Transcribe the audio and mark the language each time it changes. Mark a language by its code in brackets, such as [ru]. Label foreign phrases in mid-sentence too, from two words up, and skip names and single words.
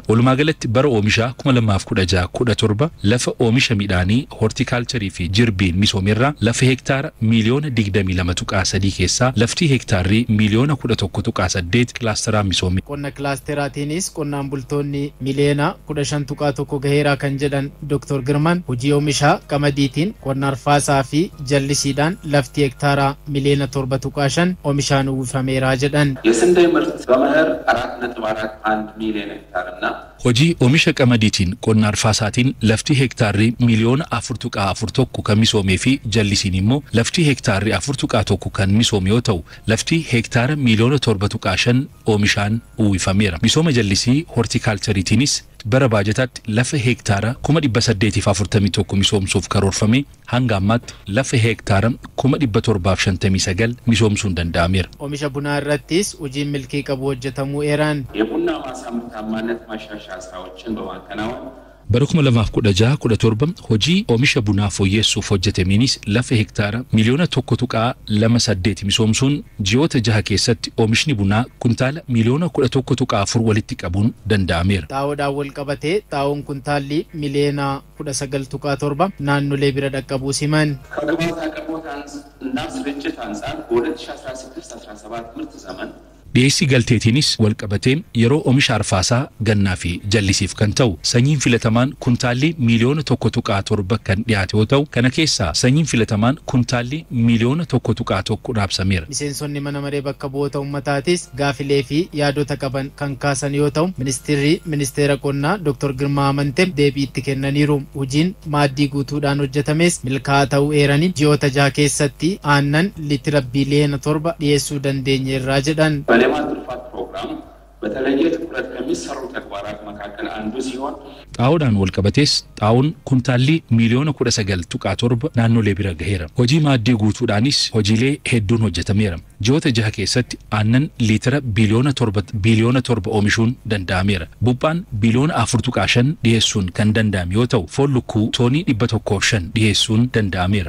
[om] Walumaa galatti bara oomishaa 2016-17 lafa oomisha midhaanii hortiikaalcharii fi jirbiin misoomerraa lafa hektaara miliyoona 22.3 keessaa lafti hektaarri miliyoona 11 8 kilaastera misoomee. Qonna kilaasteraatiinis qonnaan bultoonni miliyoona 15.1 gaheeraa kan jedhan Dr. Girmaan hojii oomishaa qamadiitiin qonna arfaasaa fi jallisiidhaan lafti hektaara miliyoona 7.5 oomishaan uwwifameera jedhan. [am] የስንዴ ምርት በመኸር 4.41 ሚሊዮን ሄክታርና [om] hojii oomisha qamadiitiin qonna arfaasaatiin lafti hektaarri miliyoona 4.41 kan misoomee fi jallisiin immoo lafti hektaarri 4.1 kan misoome yoo ta'u lafti hektaara miliyoona 7.5 oomishaan uwwifameera. Misooma jallisii hortiikaalchariitiinis bara baajataatti lafa hektaara 841 misoomsuuf karoorfame hanga ammaatti lafa hektaara 759 misoomsuun danda'ameera. Oomisha bunaa irrattis hojiin milkii qabu hojjetamuu eeran. [am] የቡና ማሳ ምርታማነት ማሻሻያ ስራዎችን በማከናወን [om] Barakuma lamaaf 16-17 hojii oomisha bunaa fooyyessuuf hojjetameenis lafa hektaara miliyoona 1.28 misoomsuun ji'oota 6 keessatti oomishni bunaa kuntaala miliyoona 11.4 walitti qabuun danda'ameera. Xaa'oodhaan wal qabatee xaa'oon kuntaalli miliyoona 19.7 naannolee bira dhaqqabuu siman. [am] ከግብዓት አቅርቦት እና ስርጭት አንጻር በ2016-17 ምርት ዘመን [om] dhiyeessii galteetiinis wal qabatee yeroo oomisha arfaasaa gannaa fi jallisiif kan ta'u sanyiin filatamaan kuntaalli miliyoona 1.7 kan dhiyaate yoo ta'u kana keessaa sanyiin filatamaan kuntaalli miliyoona 1.1 raabsameera. Miseensonni mana maree bakka bu'oota ummataatis gaafilee fi yaadota qaban kan kaasan yoo ta'u ministeera qonnaa Dr. Girmaa Amantee deebii itti kennaniiru. Hojiin maaddii guutuudhaan hojjetames milkaa'aa ta'uu eeranii ji'oota 6 keessatti aannan litira biliyoona 7 dhiyeessuu dandeenyeerra jedhan. [am] የልማት ትሩፋት ፕሮግራም በተለየ ትኩረት ከሚሰሩ ተግባራት መካከል አንዱ ሲሆን [om] xaa'oodhaan wal qabatees xaa'oon kuntaalli miliyoona 19.7 naannolee bira gaheera. Hojii maaddii guutuudhaanis hojiilee hedduun hojjetameera. Ji'oota 6 keessatti aannan liitira biliyoona 7 oomishuun danda'ameera. Buuphaan biliyoona 4.5 dhiyeessuun kan danda'ame yoo ta'u foon lukkuu toonii 105 dhiyeessuun danda'ameera.